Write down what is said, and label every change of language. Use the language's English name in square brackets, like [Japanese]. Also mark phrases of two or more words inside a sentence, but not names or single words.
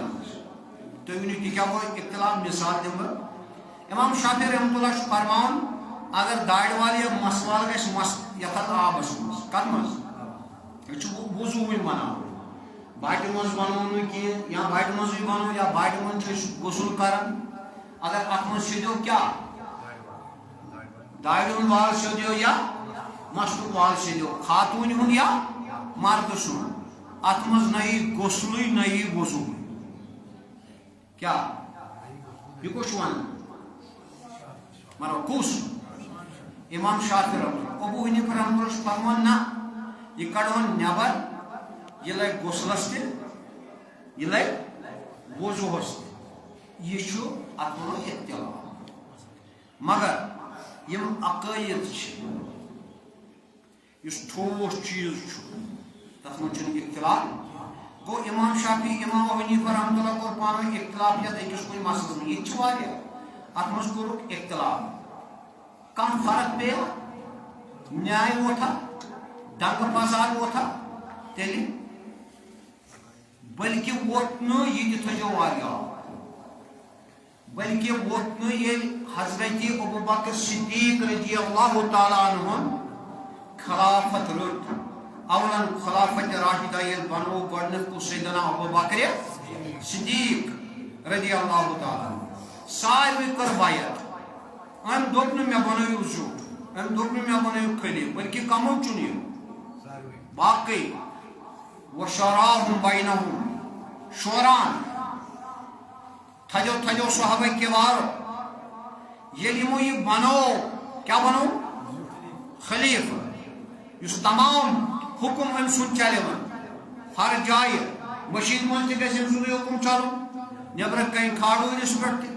[Kashmiri] منٛز تُہۍ ؤنِو تہِ کیٛاہ گوٚو اختلاف مثال دِمہٕ بہٕ امام شافعی رحمۃ اللہ چھُ فرماوان اگر دارِ وال یا مس وال گژھِ مس یتھ آبس منٛز کتھ منٛز یہ چھُ وضوٗ وٕنۍ بناوُن باٹہِ منٛز بناوُن نہٕ کینٛہہ یا باٹہِ منٛزٕے بناوُن یا باٹہِ منٛز چھِ أسۍ غسل کران اگر اتھ منٛز سیٚدیو کیٛاہ دارِ ہُنٛد وال سیٚدیو یا مستُک وال سیٚدیو خاتوٗنہِ ہُنٛد یا مردٕ سُنٛد اتھ منٛز نہ یی غسلٕے نہ یی وضوٗ کیٛاہ یہِ کُس چھُ ونان مطلب کُس امام شافعی رحمۃ ابو حنیفہ رحمۃ اللہ چھُ فرمان نہ یہ کڑہون نیبر یہ لگہِ غسلس تہِ یہ لگہِ وضوٗہس تہِ یہ چھُ اتھ وَنو اختلاف مگر یِم عقٲیِد چھِ یُس ٹھوس چیٖز چھُ تتھ منٛز چھُنہٕ اختلاف گوٚو امام شافعی امام ابو حنیفہ رحمۃ اللہ کوٚر پانہٕ ؤنۍ اختلاف یتھ أکِس کُنہِ مسلس منٛز ییٚتہِ چھِ واریاہ اتھ منٛز کوٚرُکھ اختلاف کانٛہہ فرق پیٚیہِ نیاے ووتھا دنگہٕ فساد ووتھا تیٚلہِ بلکہِ ووت نہٕ یہِ تہِ تھٲیزیو واریاہ بلکہِ ووت نہٕ ییٚلہِ حضرت ابو بکر صدیق رضی اللہ تعالیٰ عنہُن خلافت رٔٹ اولن خلافت راشدہ ییٚلہِ بنوو گۄڈنیُک کُس سیدنا ابو بکر صدیق رضی اللہ تعالیٰ ساروٕے کٔر بیعت أمۍ دوٚپ نہٕ مےٚ بنٲیِو زیُٹھ أمۍ دوٚپ نہٕ مےٚ بنٲیِو خلیٖفہٕ بلکہِ کمو چُن یہِ باقٕے [Arabic] وشوراہُم بینہُم شوران [Kashmiri] تھجو صحابہ کِبارو ییٚلہِ یِمو یہِ بنوو کیٛاہ بنوو خلیٖفہٕ یُس تمام حکم أمۍ سُنٛد چلوان ہر جایہِ مٔشیٖد منٛز تہِ گژھِ أمۍ سُنٛدُے حکم چلُن نیبرٕ کَنۍ کھاڑوٗنِس پٮ۪ٹھ تہِ